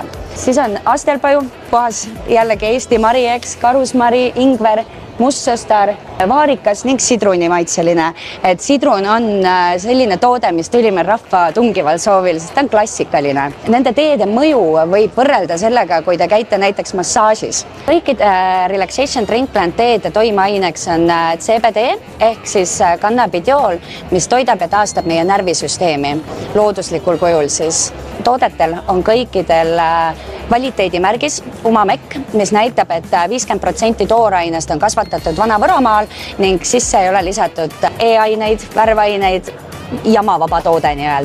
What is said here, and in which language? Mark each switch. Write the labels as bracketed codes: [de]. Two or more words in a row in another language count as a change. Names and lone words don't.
[et] Siis on astelpaju, puhas jällegi Eesti marieks, karusmari, ingver, mustsõstar, vaarikas ning sidrunimaitseline. Et sidrun on selline toode, mis tuli meil rahva tungival soovil, sest ta on klassikaline. Nende teede mõju võib võrrelda sellega, kui te käite näiteks massaažis. Kõikide [en] relaxation drink plant [et] teede toimeaineks on CBD ehk siis cannabidiol, mis toidab ja taastab meie närvisüsteemi looduslikul kujul siis. Toodetel on kõikidel kvaliteedimärgis UMAMEC, mis näitab, et 50% toorainest on kasvatatud Vana-Võromaal ning sisse ei ole lisatud e-aineid, värvaineid, jamavaba toode nii-öelda.